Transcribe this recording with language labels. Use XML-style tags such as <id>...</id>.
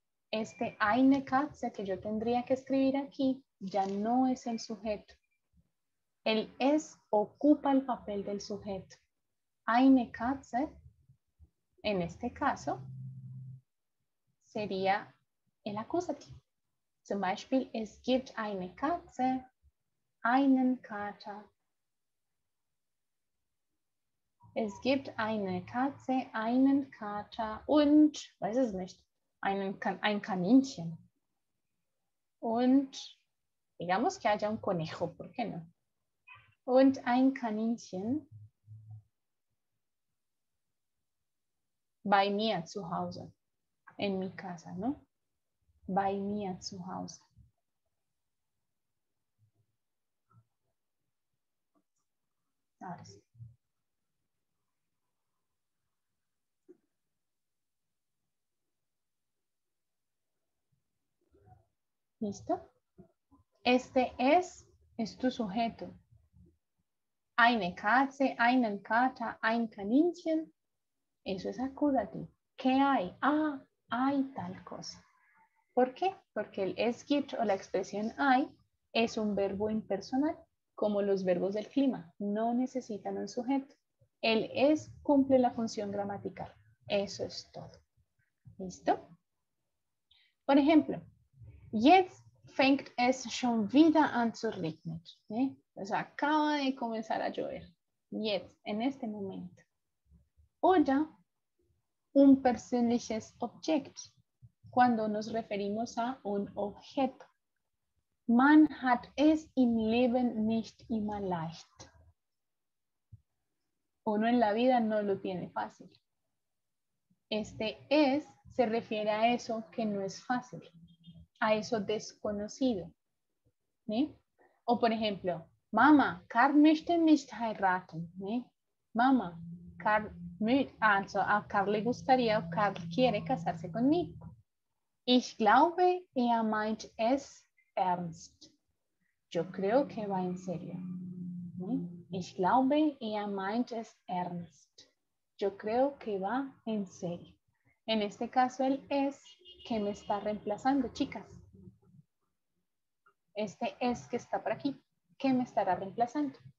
<es>Este eine Katze que yo tendría que escribir aquí ya no es el sujeto. El es ocupa el papel del sujeto. Eine Katze, en este caso, sería el acusativo.</es> <de>Zum Beispiel, es gibt eine Katze, einen Kater. Es gibt eine Katze, einen Kater und, weiß es nicht, ein Kaninchen.</de> <es>Und digamos que haya un conejo, ¿por qué no?</es> <de>Und ein Kaninchen bei mir zu Hause,</de> <es>en mi casa,</es> <de>¿no? Bei mir zu Hause.</de> <es>Ahora sí. ¿Listo? Este es tu sujeto.</es> <de>Eine Katze, einen Kater, ein Kaninchen.</de> <es>Eso es acusativo. ¿Qué hay? Ah, hay tal cosa. ¿Por qué? Porque el es gibt o la expresión hay es un verbo impersonal, como los verbos del clima. No necesitan un sujeto. El es cumple la función gramatical. Eso es todo. ¿Listo? Por ejemplo,</es> <de>jetzt fängt es schon wieder an zu regnen.</de> <es>¿Sí? O sea, acaba de comenzar a llover. Jetzt, en este momento. Oder un persönliches Objekt, cuando nos referimos a un objeto.</es> <de>Man hat es im Leben nicht immer leicht.</de> <es>Uno en la vida no lo tiene fácil. Este es se refiere a eso que no es fácil, a eso desconocido. ¿Sí? O por ejemplo, Mama, Karl</es> <de>möchte mich heiraten.</de> <es>¿Sí? Mama, a Karl le gustaría, o Karl quiere casarse conmigo.</es> <de>Ich glaube, meint es ernst.</de> <es>Yo creo que va en serio. ¿Sí?</es> <de>Ich glaube, meint es ernst.</de> <es>Yo creo que va en serio. En este caso, el es que me está reemplazando, chicas. Este es que está por aquí, ¿qué me estará reemplazando?</es>